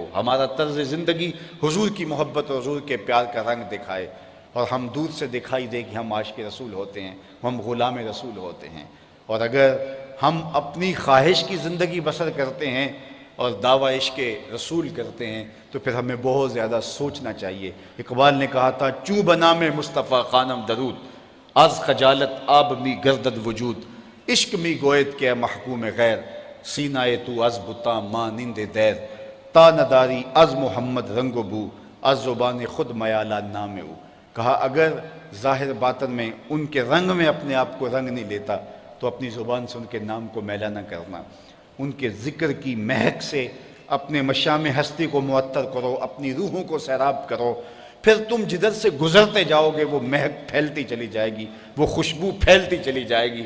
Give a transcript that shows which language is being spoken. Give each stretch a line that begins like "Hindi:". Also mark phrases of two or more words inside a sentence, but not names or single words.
Urdu: ہمارا طرز زندگی حضور کی محبت اور حضور کے پیار کا رنگ دکھائے اور ہم دور سے دکھائی دے کہ ہم عاشق رسول ہوتے ہیں، ہم غلام رسول ہوتے ہیں. اور اگر ہم اپنی خواہش کی زندگی بسر کرتے ہیں اور دعویٰ عشق رسول کرتے ہیں تو پھر ہمیں بہت زیادہ سوچنا چاہیے. اقبال نے کہا تھا
Persian: چوں بنام مصطفیٰ خانم درود، از خجالت آب می گردد وجود، عشق می گوید کہ محکوم غیر، سینہ تو از بتا مانند دیر، تا نداری از محمد رنگ و بو، از زبان خود میالہ نام او.
Urdu: کہا اگر ظاہر باطن میں ان کے رنگ میں اپنے آپ کو رنگ نہیں لیتا تو اپنی زبان سے ان کے نام کو میلا نہ کرنا. ان کے ذکر کی مہک سے اپنے مشام ہستی کو معطر کرو، اپنی روحوں کو سیراب کرو. پھر تم جدھر سے گزرتے جاؤ گے وہ مہک پھیلتی چلی جائے گی، وہ خوشبو پھیلتی چلی جائے گی.